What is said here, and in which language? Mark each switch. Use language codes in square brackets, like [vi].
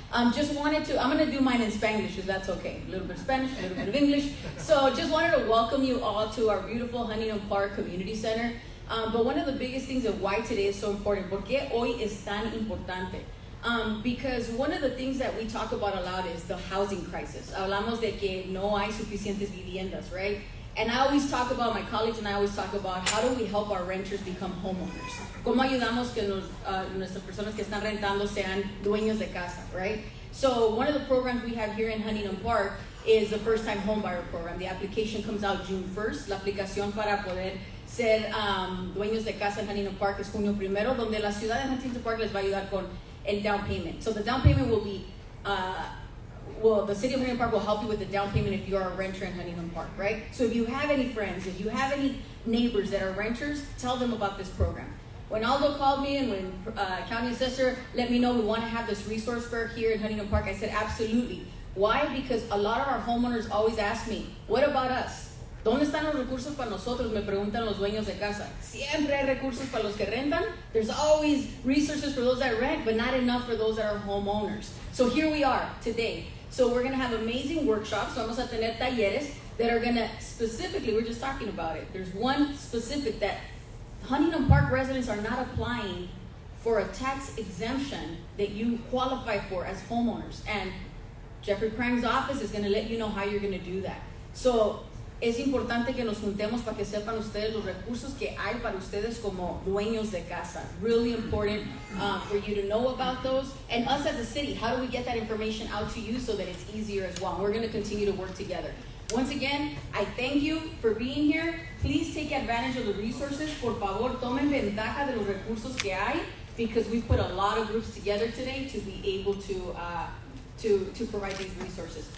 [en] I'm going to do mine in Spanish, if that's okay. A little bit of Spanish, a little bit of English. So just wanted to welcome you all to our beautiful Huntington Park Community Center. But one of the biggest things of why today is so important, [es] ¿por qué hoy es tan importante? [en] Because one of the things that we talk about a lot is the housing crisis. [es] Hablamos de que no hay suficientes viviendas, [en] right? And I always talk about, my colleagues and I always talk about, how do we help our renters become homeowners? [es] ¿Cómo ayudamos que nuestras personas que están rentando sean dueños de casa, [en] right? So one of the programs we have here in Huntington Park is the first time home buyer program. The application comes out June 1st. [es] La aplicación para poder ser dueños de casa en Huntington Park es junio 1º, donde la ciudad de Huntington Park les va a ayudar con el [en] down payment. So the down payment will be the city of Huntington Park will help you with the down payment if you are a renter in Huntington Park, right? So if you have any friends, if you have any neighbors that are renters, tell them about this program. When Aldo called me and when County Assessor let me know we want to have this resource fair here in Huntington Park, I said absolutely. Why? Because a lot of our homeowners always ask me, what about us? [es] ¿Dónde están los recursos para nosotros? Me preguntan los dueños de casa. Siempre hay recursos para los que rentan. [en] There's always resources for those that rent, but not enough for those that are homeowners. So here we are today. So we're going to have amazing workshops. [es] Vamos a tener talleres [en] that are going to specifically, we're just talking about it. There's one specific that Huntington Park residents are not applying for a tax exemption that you qualify for as homeowners. And Jeffrey Prang's office is going to let you know how you're going to do that. [es] So es importante que nos juntemos para que sepan ustedes los recursos que hay para ustedes como dueños de casa. [en] Really important for you to know about those. And us as a city, how do we get that information out to you so that it's easier as well? We're going to continue to work together. Once again, I thank you for being here. Please take advantage of the resources. [es] Por favor, tomen ventaja de los recursos que hay, [en] because we put a lot of groups together today to be able to provide these resources.